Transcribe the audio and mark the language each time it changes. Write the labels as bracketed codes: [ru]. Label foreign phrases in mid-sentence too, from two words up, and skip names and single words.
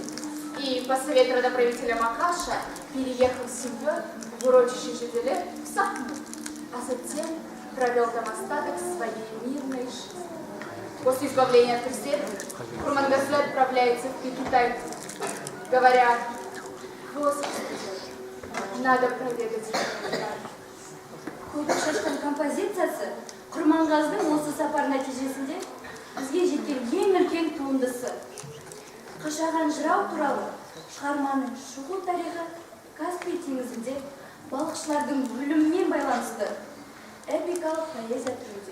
[ru] И по совету родоправителя Макаша переехал с семьей в урочище Жиделе в Сахну, а затем провел там остаток своей мирной жизни. После избавления от преследований Курмангазы отправляется в Китай, говоря: «Господи, надо проведать родной край». [kk] Көбік шашқан композициясы Құрманғаздың осы сапар нәтижесінде бізге жеткен ең үлкен туындысы. Қашаған жырау туралы шығарманың шығу тарихы Каспий теңізінде балықшылардың өлімімен байланысты эпикалық поэзия түрінде.